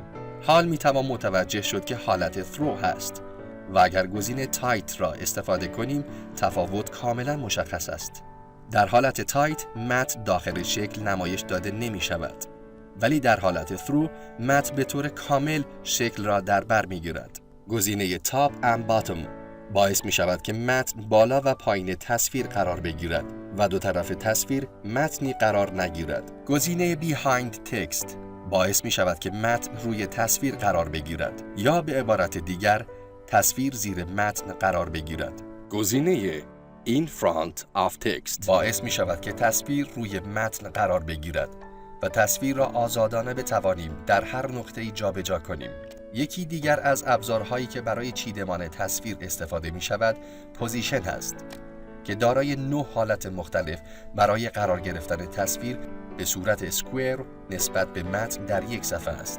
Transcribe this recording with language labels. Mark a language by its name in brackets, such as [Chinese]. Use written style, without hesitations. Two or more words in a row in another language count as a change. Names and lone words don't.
[Persian] حال می‌توان متوجه شد که حالت through هست و اگر گزینه تایت را استفاده کنیم تفاوت کاملا مشخص است. در حالت تایت متن داخل شکل نمایش داده نمی شود، ولی در حالت through متن به طور کامل شکل را در بر می گیرد. گزینه [English] top and bottom [Persian] باعث می شود که متن بالا و پایین تصویر قرار بگیرد و دو طرف تصویر متنی قرار نگیرد. گزینه [English] behind text [Persian] باعث می شود که متن روی تصویر قرار بگیرد یا به عبارت دیگر تصویر زیر متن قرار بگیرد. گزینه [English] In front of text [Persian] باعث می شود که تصویر روی متن قرار بگیرد و تصویر را آزادانه بتوانیم در هر نقطه‌ای جابجا کنیم. یکی دیگر از ابزارهایی که برای چیدمان تصویر استفاده می شود پوزیشن است که دارای 9 حالت مختلف برای قرار گرفتن تصویر به صورت اسکوئر نسبت به متن در یک صفحه است.